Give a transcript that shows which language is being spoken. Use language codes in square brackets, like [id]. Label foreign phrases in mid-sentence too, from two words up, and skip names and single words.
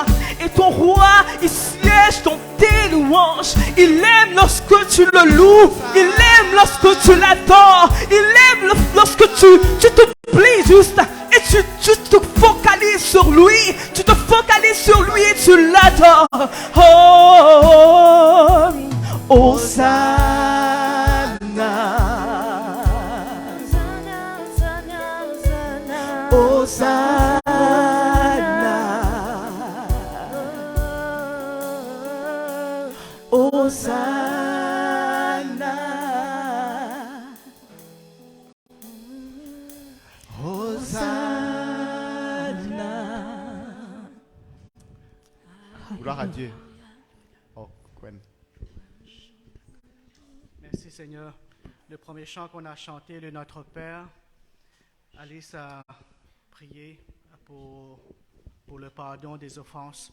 [fr] Et ton roi, il siège dans tes louanges. Il aime lorsque tu le loues. Il aime lorsque tu l'adores. Il aime lorsque tu te plies juste. Et tu te focalises sur lui. Tu te focalises sur lui et tu l'adores. Oh, Hosanna. Hosanna. Hosanna. Hosanna. Gloire à Dieu. Oh, Gwen. Merci Seigneur. Le premier chant qu'on a chanté, le Notre Père, Alice a prié pour le pardon des offenses.